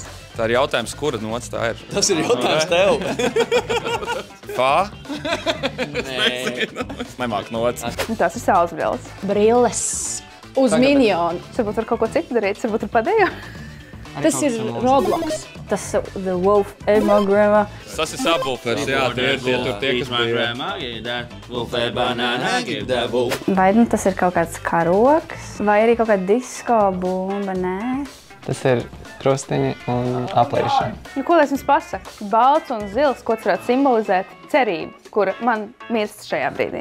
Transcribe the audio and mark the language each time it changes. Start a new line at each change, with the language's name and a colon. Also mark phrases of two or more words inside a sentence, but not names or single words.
Latvian: Tā ir jautājums, kura nots tā ir? Tas ir jautājums tev. Fā? Nē. Es nemāku nots. Tas ir saulesbrilles. Brilles. Uz minionu. Varbūt var kaut ko citu darīt, varbūt ar padēju. Tas ir Roblox. Tas ir
English: The Wolf in my grandma.
Latvian: Tas ir subwoofers, jā, tie tur tie, kas bija. Vai nu tas ir kaut kāds karoks, vai arī kaut kāda disko bumba, nē? Tas ir krustiņi un aplīšana. Ko lai es jums pasaku? Balts un zils, ko tas varētu simbolizēt? Cerību, kura man mirst šajā brīdī.